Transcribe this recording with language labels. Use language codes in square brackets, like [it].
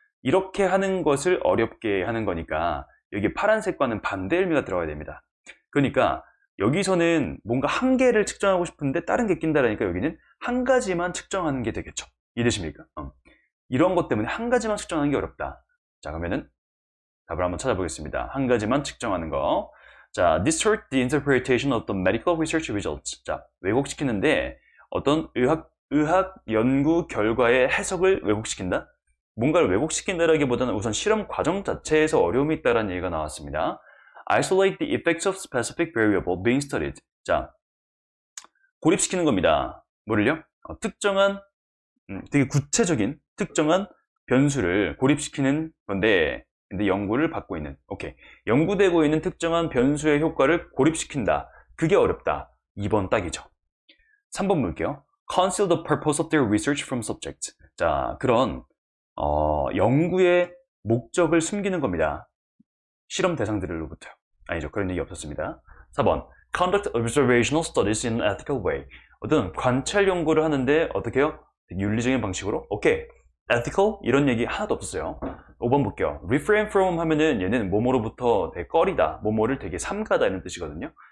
[ko] 이렇게 하는 것을 어렵게 하는 거니까 여기 파란색과는 반대 의미가 들어가야 됩니다. 그러니까 여기서는 뭔가 한 개를 측정하고 싶은데 다른 게 낀다라니까 여기는 한 가지만 측정하는 게 되겠죠. 이해되십니까? 이런 것 때문에 한 가지만 측정하는 게 어렵다. 자, 그러면은 답을 한번 찾아보겠습니다. 한 가지만 측정하는 거. [en] 자, distort the interpretation of the medical research results. [ko] 자, 왜곡시키는데 어떤 의학 연구 결과의 해석을 왜곡시킨다? 뭔가를 왜곡시킨다라기보다는 우선 실험 과정 자체에서 어려움이 있다는 얘기가 나왔습니다. [en] Isolate the effects of specific variable being studied. [ko] 자, 고립시키는 겁니다. 뭐를요? 특정한, 되게 구체적인 특정한 변수를 고립시키는 건데, 근데 연구를 받고 있는, 오케이. 연구되고 있는 특정한 변수의 효과를 고립시킨다. 그게 어렵다. 2번 딱이죠. 3번 볼게요. [en] Conceal the purpose of their research from subject. [ko] 자, 그런 연구의 목적을 숨기는 겁니다. 실험 대상들로부터요. 아니죠. 그런 얘기 없었습니다. 4번. [en] Conduct observational studies in an ethical way. [ko] 어떤 관찰 연구를 하는데 어떻게 해요? 윤리적인 방식으로? 오케이. ethical? 이런 얘기 하나도 없었어요. 5번 볼게요. refrain from 하면은 얘는 뭐뭐로부터 되게 꺼리다. 뭐뭐를 되게 삼가다 이런 뜻이거든요.